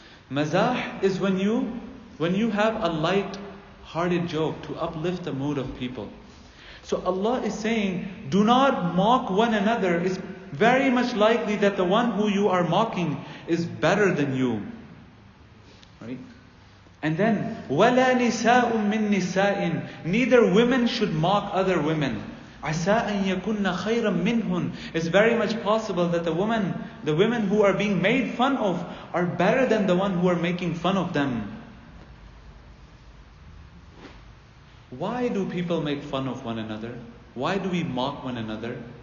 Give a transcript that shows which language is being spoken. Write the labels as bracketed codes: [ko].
[en] Mazah is when you have a light-hearted joke to uplift the mood of people. So Allah is saying, do not mock one another. It's very much likely that the one who you are mocking is better than you. Right? And then, [ar] وَلَا نِسَاءٌ مِّن نِسَاءٍ. [en] Neither women should mock other women. [ar] عَسَىٰ أَن يَكُنَّ خَيْرًا مِّنْهُنْ. [en] It's very much possible that the women who are being made fun of are better than the one who are making fun of them. Why do people make fun of one another? Why do we mock one another?